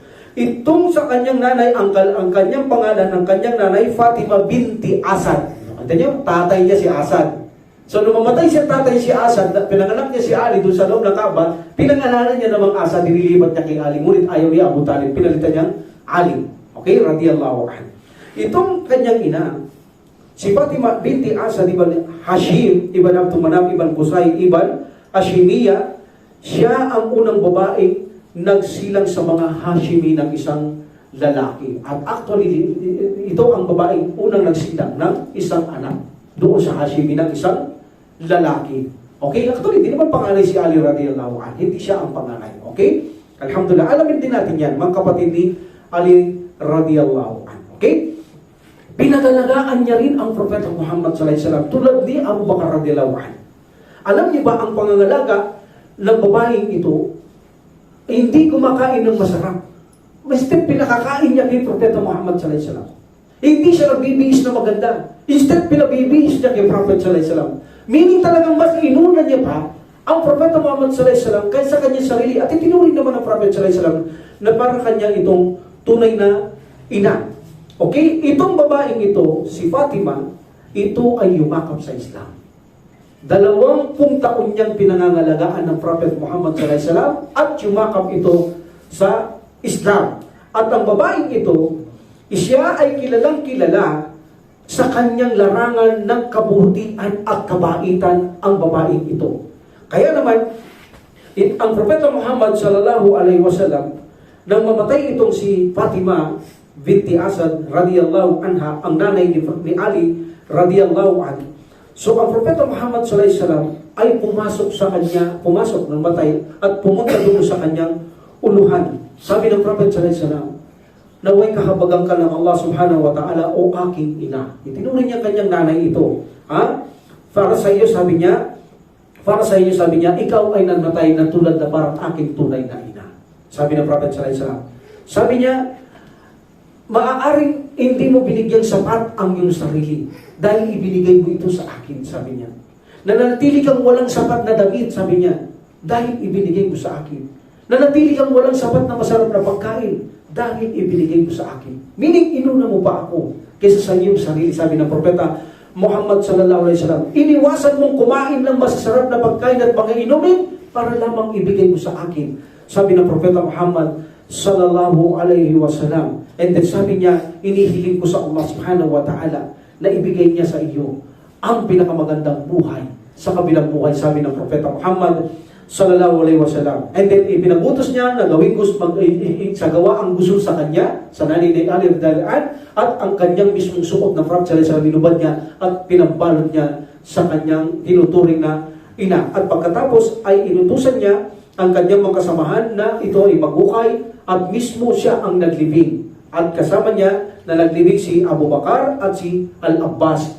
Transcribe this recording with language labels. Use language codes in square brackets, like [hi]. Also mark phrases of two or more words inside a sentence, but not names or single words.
[tl] Itong sa kanyang nanay, ang kanyang pangalan ng kanyang nanay, Fatima binti Asad. Ito niyo, tatay niya si Asad. So, nung mamatay siya tatay si Asad, pinanganak niya si Ali doon sa loob ng Kaaba, pinangalanan niya namang Asad, nililipat niya kay Ali. Ngunit ayaw niya Abu Talib, pinalitan niyang Ali. Okay? [ar] رضي الله عنه. [tl] Itong kanyang ina, si Fatima binti Asad ibn Hashim, ibn Abdul Manaf, ibn Qusay, ibn Hashimiya, siya ang unang babaeng nagsilang sa mga Hashimi ng isang lalaki. At actually, ito ang babaeng unang nagsilang ng isang anak doon sa Hashimi ng isang lalaki. Okay? Actually, hindi naman panganay si Ali [ar] رضي الله عنه. [tl] Hindi siya ang panganay. Okay? Alhamdulillah. Alamin din natin yan, mga kapatid ni Ali [ar] رضي الله عنه. [tl] Okay? Pinagalagaan niya rin ang Propeta Muhammad [ar] صلى الله عليه وسلم [tl] tulad ni Abu Bakar [ar] رضي الله عنه. [tl] Alam niyo ba ang pangangalaga ng babaeng ito, hindi kumakain ng masarap. Instead, pinakakain niya kay Propeta Muhammad [ar] صلى الله عليه وسلم. [tl] Hindi siya nagbibihis na maganda. Instead, pinabibihis niya kay Prophet [ar] صلى الله عليه وسلم. [tl] Meaning talagang mas inuna niya pa ang Propeta Muhammad [ar] صلى الله عليه وسلم [tl] kaysa kanyang sarili. At itinuring naman ng Prophet [ar] صلى الله عليه وسلم [tl] na para kanya itong tunay na ina. Okay? Itong babaeng ito, si Fatima, ito ay yumakap sa Islam. 20 taon niyang pinangangalagaan ng Prophet Muhammad [ar] صلى الله عليه وسلم [tl] at yumakap ito sa Islam. At ang babaeng ito, siya ay kilalang kilala sa kanyang larangan ng kabutihan at kabaitan ang babaeng ito. Kaya naman, ang Propeta Muhammad [ar] صلى الله عليه وسلم, [tl] nang mamatay itong si Fatima binti Asad [ar] رضي الله عنها, [tl] ang nanay ni Ali [ar] رضي الله عنه. [tl] So ang Propeta Muhammad [ar] صلى الله عليه وسلم [tl] ay pumasok ng matay at pumunta doon sa kanyang uluhan. Sabi ng Prophet [ar] صلى الله عليه وسلم, [tl] naway kahabagan ka ng Allah [ar] سبحانه وتعالى [tl] o aking ina. Itinuring niya kanyang nanay ito. Para sa iyo sabi niya, ikaw ay namatay na tulad na parang aking tunay na ina. Sabi ng Prophet [ar] صلى الله عليه وسلم. [tl] Sabi niya, maaaring hindi mo binigyang sapat ang iyong sarili dahil ibinigay mo ito sa akin, sabi niya. Nanatili kang walang sapat na damit, sabi niya, dahil ibinigay mo sa akin. Nanatili kang walang sapat na masarap na pagkain dahil ibinigay mo sa akin. Meaning, inuna mo pa ako kaysa sa iyong sarili, sabi ng Propeta Muhammad [ar] صلى الله عليه وسلم. [tl] Iniwasan mong kumain ng masasarap na pagkain at mga inumin para lamang ibigay mo sa akin, sabi ng Propeta Muhammad [ar] صلى الله عليه وسلم. [tl] And then sabi niya, inihiling ko sa Allah [ar] سبحانه وتعالى [tl] na ibigay niya sa iyo ang pinakamagandang buhay sa kabilang buhay, sabi ng Propeta Muhammad [ar] صلى الله عليه وسلم. [tl] And then ipinagutos niya na gawin sagawa ang gusto sa kanya, sa nanay ni Ali [ar] رضي الله عنها, [tl] at ang kanyang mismong suot na frock sa binubad niya at pinambalot niya sa kanyang tinuturing na ina. At pagkatapos ay inutusan niya ang kanyang mga kasamahan na ito ay magukay at mismo siya ang naglibing. At kasama niya na naglibing si Abu Bakar at si Al-Abbas.